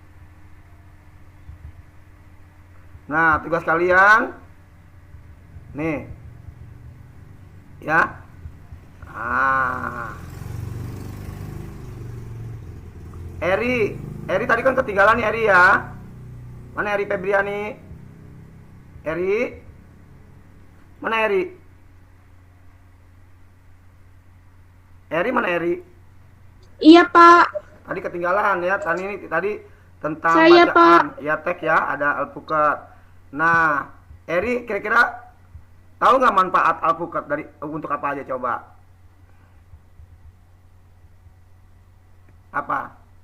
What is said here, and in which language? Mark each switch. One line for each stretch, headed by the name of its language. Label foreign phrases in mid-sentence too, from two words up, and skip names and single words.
Indonesian: Nah, tugas kalian nih ya. Eri tadi kan ketinggalan nih Eri ya. Mana Eri Febriani? Eri? Mana Eri? Eri mana Eri? Iya, Pak. Tadi ketinggalan ya. Tadi tentang Saya, bacaan. Ya, teks ya, ada alpukat. Nah, Eri kira-kira tahu nggak manfaat alpukat untuk apa aja coba? Apa?